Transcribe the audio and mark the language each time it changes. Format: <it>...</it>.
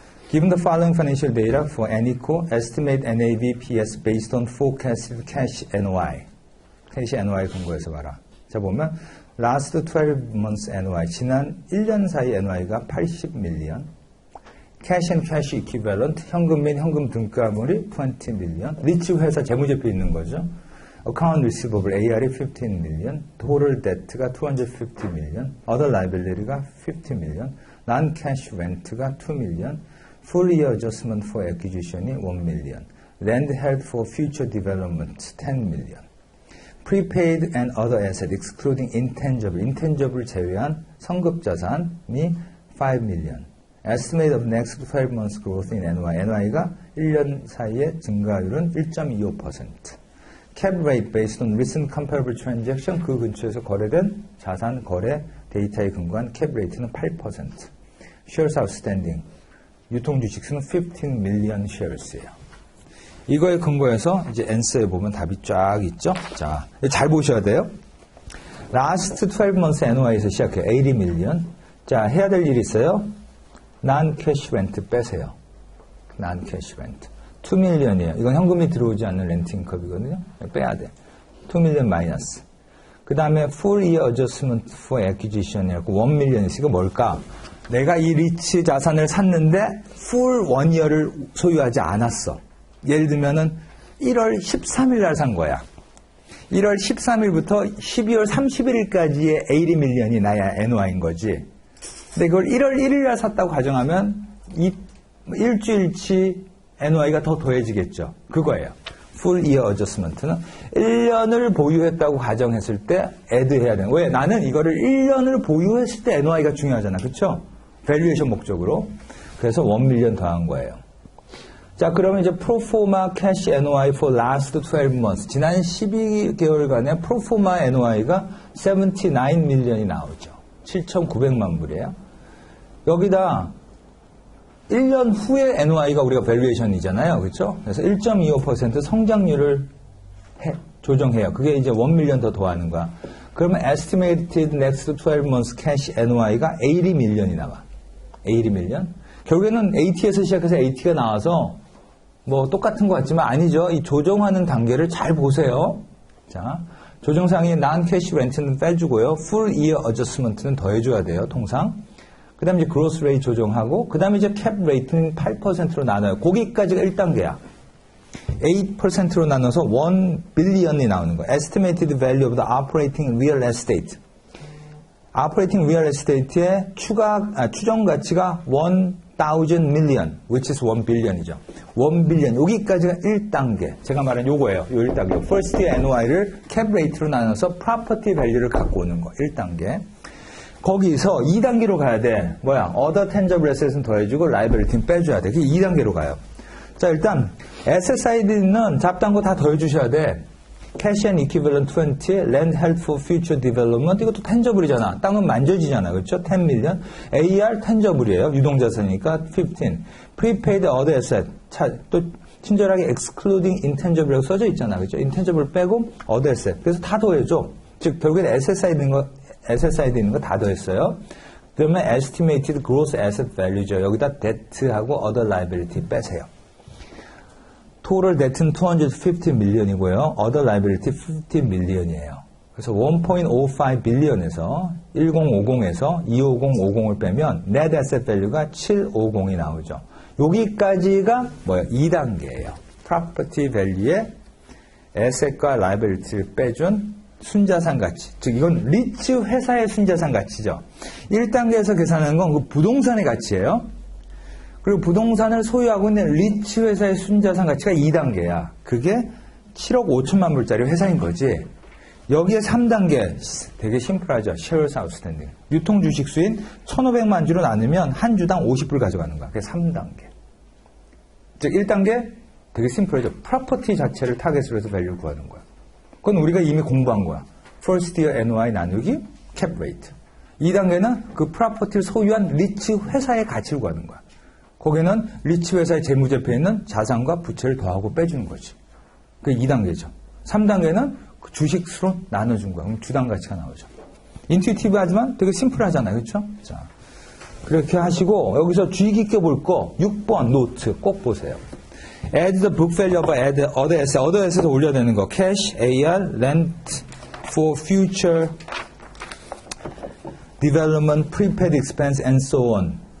<en>Given the following financial data for Anyco, estimate NAVPS based on forecasted cash NOI.</en> <ko>cash NOI 근거해서 봐라. 자, 보면 last 12 months NOI, 지난 1년 사이 NOI가 80밀리언. cash and cash equivalent, 현금 및 현금 등가물이 20 million. 리츠 회사 재무제표 있는 거죠. account receivable AR이 15 million. total debt가 250 million. other liability가 50 million. non-cash rent가 2 million. full year adjustment for acquisition이 1 million. land held for future development 10 million. prepaid and other asset excluding intangible 제외한 성급자산이 5 million. estimate of next 12 months growth in NOI가 1년 사이의 증가율은 1.25%.</ko> <en>cap rate based on recent comparable transaction,</en> <ko>그 근처에서 거래된 자산 거래 데이터에 근거한 cap rate는 8%. shares outstanding, 유통 주식수는 15 million shares예요. 이거에 근거해서 이제 answer에 보면 답이 쫙 있죠. 자, 잘 보셔야 돼요. last 12 months NOI에서 시작해요. 80 million. 자, 해야 될 일이 있어요. non-cash rent 빼세요.</ko> <en>non-cash rent.</en> <ko>2 million이에요. 이건 현금이 들어오지 않는 렌트 인컴이거든요. 빼야 돼. 2 million 마이너스. 그 다음에 full year adjustment for acquisition이라고 1 million 있으니까 뭘까? 내가 이 리츠 자산을 샀는데 full 1 year를 소유하지 않았어. 예를 들면은 1월 13일 날 산 거야. 1월 13일부터 12월 31일까지의 80 million이 나야 NOI인 거지. 근데 그걸 1월 1일 날 샀다고 가정하면 일주일치 NOI가 더 더해지겠죠. 그거예요. full year adjustment는 1년을 보유했다고 가정했을 때 add 해야 되는. 왜? 나는 이거를 1년을 보유했을 때 NOI가 중요하잖아. 그렇죠? 밸류에이션 목적으로. 그래서 1 million 더한 거예요. 자, 그러면 이제 프로포마 cash NOI for last 12 months. 지난 12개월간의 프로포마 NOI가 79 million이 나오죠. 7,900만 불이에요. 여기다 1년 후에 NOI가 우리가 밸류에이션이잖아요. 그렇죠? 그래서 1.25% 성장률을 조정해요. 그게 이제 1 million 더 더하는 거야. 그러면 estimated next 12 months cash NOI가 80 million이 나와.</ko> <en>80 million.</en> <ko>결국에는 80에서 시작해서 80가 나와서 뭐 똑같은 것 같지만 아니죠. 이 조정하는 단계를 잘 보세요. 자, 조정상이 non-cash rent는 빼주고요. full year adjustment는 더해줘야 돼요. 통상. 그 다음에 이제 gross rate 조정하고, 그 다음에 이제 cap rate는 8%로 나눠요. 거기까지가 1단계야. 8%로 나눠서 1 billion이 나오는 거예요.</ko> <en>Estimated value of the operating real estate. operating real estate의</en> <ko>추정 가치가</ko> <en>1 1,000 million, which is 1 billion이죠.</en> <ko>1 billion, 여기까지가 1단계. 제가 말한 요거예요. 요 1단계. First year NOI를 cap rate로 나눠서 property value를 갖고 오는 거. 1단계. 거기서 2단계로 가야 돼. 뭐야? Other tangible assets는 더해주고 liability는 빼줘야 돼. 그게 2단계로 가요. 자, 일단 asset side는 잡다한 거 다 더해주셔야 돼.</ko> <en>Cash and equivalent 20, land held for future development,</en> <ko>이것도</ko> <en>tangible이잖아.</en> <ko>땅은 만져지잖아. 그렇죠? 10 million. AR tangible이에요. 유동자산이니까 15. Prepaid other asset. 또 친절하게 excluding intangible이라고 써져 있잖아. 그렇죠? intangible 빼고 other asset. 그래서 다 더해줘. 즉, 결국엔 asset side 있는 거 다 더했어요. 그러면 estimated gross asset value죠. 여기다 debt하고 other liability 빼세요. total debt는 250 million이고요. other liability 50 million이에요. 그래서 1.05 billion에서 1050에서 25050을 빼면 net asset value가 750이 나오죠. 여기까지가 뭐예요? 2단계예요. property value의 asset과 liability를 빼준 순자산 가치. 즉 이건 리츠 회사의 순자산 가치죠. 1단계에서 계산하는 건 그 부동산의 가치예요. 그리고 부동산을 소유하고 있는 리츠 회사의 순자산 가치가 2단계야. 그게 7억 5천만 불짜리 회사인 거지. 여기에 3단계 되게 심플하죠.</ko> <en>shares outstanding.</en> <ko>유통 주식 수인 1,500만 주로 나누면 한 주당 50불 가져가는 거야. 그게 3단계. 즉 1단계 되게 심플하죠. 프로퍼티 자체를 타겟으로 해서 밸류를 구하는 거야. 그건 우리가 이미 공부한 거야.</ko> <en>First year NOI</en> <ko>나누기</ko> <en>cap rate.</en> <ko>2단계는 그 프로퍼티를 소유한 리츠 회사의 가치를 구하는 거야. 거기는 리츠 회사의 재무제표에 있는 자산과 부채를 더하고 빼주는 거지. 그게 2단계죠. 3단계는 그 주식수로 나눠준 거야. 그럼 주당 가치가 나오죠. 인투이티브 하지만 되게 심플하잖아요. 그렇죠? 자, 그렇게 하시고 여기서 주의 깊게 볼 거 6번 노트 꼭 보세요.</ko> <en>Add the book value of other asset. other asset</en> <ko>올려야 되는 거.</ko> <en>Cash, AR, land for future development, prepaid expense, and so on.</en>